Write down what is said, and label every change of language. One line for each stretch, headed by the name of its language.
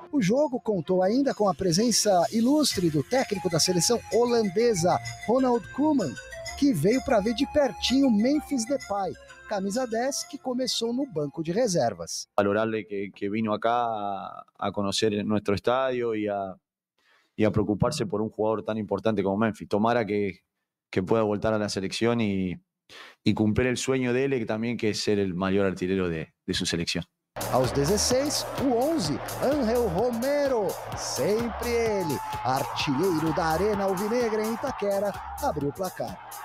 Portuguese: O jogo contou ainda com a presença ilustre do técnico da seleção holandesa, Ronald Koeman, que veio para ver de pertinho Memphis Depay, camisa 10, que começou no banco de reservas.
Spanish: Valorarle que vino acá
Portuguese: a conhecer nosso estádio e a preocupar-se por um jogador tão importante como Memphis.
Spanish: Tomara que pueda
Portuguese: voltar
Spanish: a la selección y cumplir el sueño de él, que también que es ser el mayor artillero de su selección.
Portuguese: Aos 16, o 11, Ángel Romero, sempre ele, artilheiro da Arena Alvinegra em Itaquera, abriu o placar.